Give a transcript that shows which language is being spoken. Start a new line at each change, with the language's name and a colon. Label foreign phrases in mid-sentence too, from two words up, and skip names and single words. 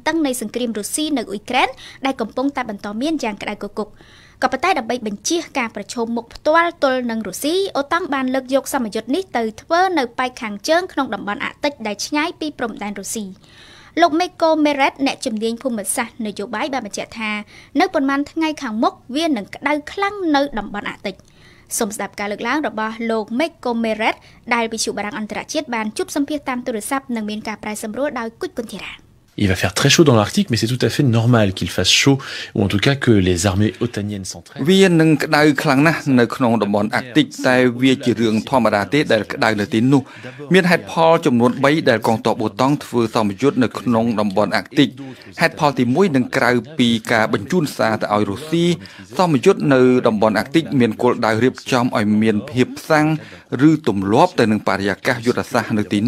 Khmer: តឹងនៃសង្គ្រាមរុស្ស៊ីនៅអ៊ុយក្រែនដែលកំពុងតែបន្តមានយ៉ាងក្តៅគគុកក៏ប៉ុន្តែដើម្បីបញ្ជៀសការប្រឈមមុខផ្ទាល់ទល់នឹងរុស្ស៊ីអូតង់បានលើកយកសម្ពយុទ្ធនេះទៅធ្វើនៅប៉ែកខាងជើងក្នុងតំបន់អាក់ទិចដែលឆ្ងាយពីព្រំដែនរុស្ស៊ីលោកមេកូមេរ៉េតអ្នកជំនាញភូមិសាស្ត្រនយោបាយបានបញ្ជាក់ថានៅប៉ុន្មានថ្ងៃខាងមុខវានឹងក្តៅខ្លាំងនៅតំបន់អាក់ទិចសូមស្ដាប់ការលើកឡើងរបស់លោកមេកូមេរ៉េតដែលវិទ្យុបារាំងអន្តរជាតិបានជួបសម្ភាសន៍តាមទូរស័ព្ទនិងមានការប្រែសម្រួលដោយគុជគុនធីរ៉ា
French: Il va faire très chaud dans l'Arctique, mais c'est tout à fait normal qu'il fasse chaud, ou en tout cas que les armées otaniennes s'entraînent.
Khmer: វានឹងក្តៅខ្លាំងណាស់នៅក្នុងតំបន់អាក់ទិកតែវាជារឿងធម្មតាទេដែលក្តៅនៅទីនោះមានហេតុផលចំនួន3ដែលកងទ័ពអូតង់ធ្វើសម្ពយុទ្ធនៅក្នុងតំបន់អាក់ទិកហេតុផលទី1នឹងក្រៅពីការបញ្ជូនសារទៅឲ្យរុស្ស៊ីសម្ពយុទ្ធនៅតំបន់អាក់ទិកមានគោលដៅរៀបចំឲ្យមានភាពផ្សាំងឬទម្លាប់ទៅនឹងបរិយាកាសយុទ្ធសាស្ត្រនៅទី